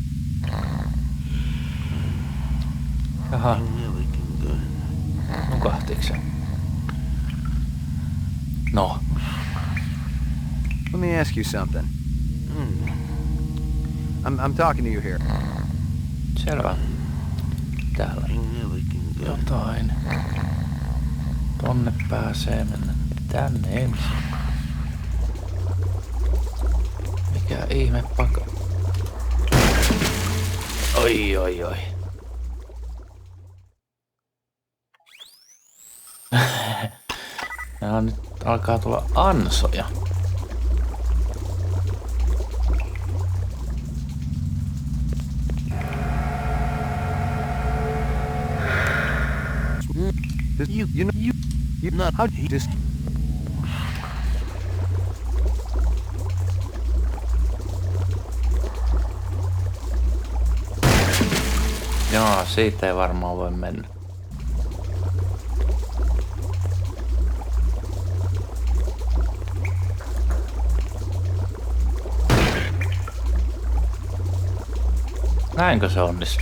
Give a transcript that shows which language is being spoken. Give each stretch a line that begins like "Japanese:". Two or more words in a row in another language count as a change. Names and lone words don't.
Finnish: Jaha,
English: Looking good.
Finnish: nukahtiks se? No,
English: Let me ask you something. I'm talking to you here.
Finnish: selvä. Täällä
English: Looking good.
Finnish: jotain. Tonne pääsee mennä. Tänne ensin. Mikä ihme paka... Oi, oi, oi. Ja nyt alkaa tulla ansoja.
English: You not how you just
Finnish: Joo, siitä ei varmaan voi mennä. Näinkö se onnistui?